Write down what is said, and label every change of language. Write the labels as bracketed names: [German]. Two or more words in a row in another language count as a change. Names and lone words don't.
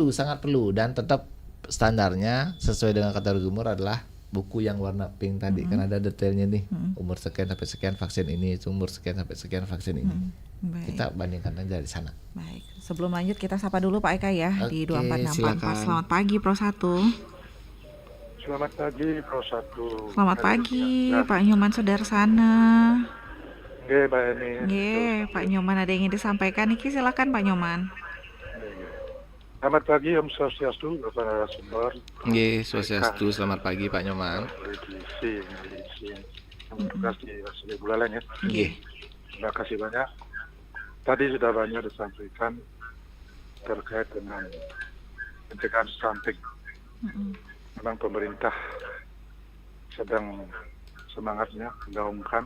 [Indonesian] sangat perlu dan tetap standarnya sesuai dengan kategori umur adalah buku yang warna pink tadi kan ada detailnya nih umur sekian sampai sekian vaksin ini, umur sekian sampai sekian vaksin ini. Baik. Kita bandingkan aja dari sana. Baik. Sebelum lanjut kita sapa dulu Pak Eka ya di Oke, 2464. silakan. Selamat pagi Pro 1. Selamat pagi Pro 1. Selamat pagi Pak Nyoman Sudarsana. Nggih, Mbak Eni. Nggih, Pak Nyoman ada yang ingin disampaikan niki silakan Pak Nyoman. Selamat pagi Om Swastiastu, Bapak narasumber. Nggih, swastiastu. Selamat pagi Pak Nyoman. Edisi. Terima kasih Asli Buleleng ya. Nggih. Terima kasih banyak. Tadi sudah banyak disampaikan terkait dengan pencegahan stunting. Memang pemerintah sedang semangatnya menggaungkan